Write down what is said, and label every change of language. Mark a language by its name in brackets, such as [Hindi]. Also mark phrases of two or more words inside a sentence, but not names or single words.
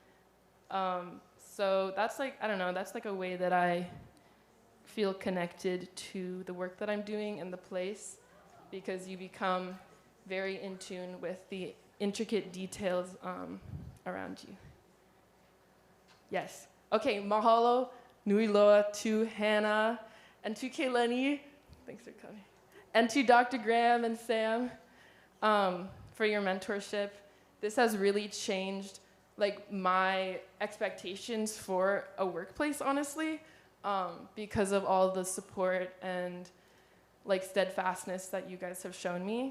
[English] So that's like, I don't know, that's like a way that I feel connected to the work that I'm doing and the place, because you become very in tune with the intricate details around you. Yes. Okay, [Hawaiian] mahalo nui loa [English] to Hannah and to Kayleni, thanks for coming, and to Dr. Graham and Sam for your mentorship. This has really changed like my expectations for a workplace, honestly, because of all the support and like steadfastness that you guys have shown me.